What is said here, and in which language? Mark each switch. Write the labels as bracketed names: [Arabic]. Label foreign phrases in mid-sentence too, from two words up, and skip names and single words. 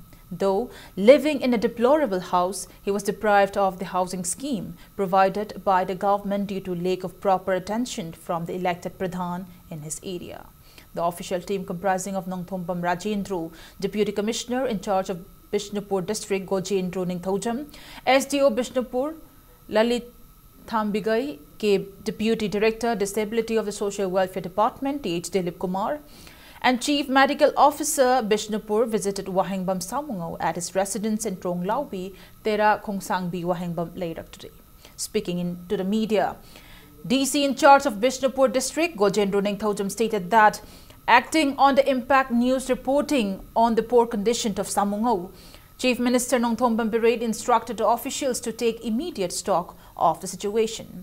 [English] Though living in a deplorable house, he was deprived of the housing scheme provided by the government due to lack of proper attention from the elected Pradhan in his area. The official team comprising of Nongthombam Rajendro, Deputy Commissioner in charge of Bishnupur District Gojendro Ningthaujam, SDO Bishnupur Lalit Thambigai, Deputy Director Disability of the Social Welfare Department T.H. Dilip Kumar, and Chief Medical Officer Bishnupur visited Wahingbam Samungao at his residence in Trong Laubi, Tera Khongsangbi Wahingbam later today. Speaking to the media, DC in charge of Bishnupur District Gojendro Ningthaujam stated that acting on the impact news reporting on the poor condition of Samungao, Chief Minister Nongthombam Biren instructed the officials to take immediate stock of the situation.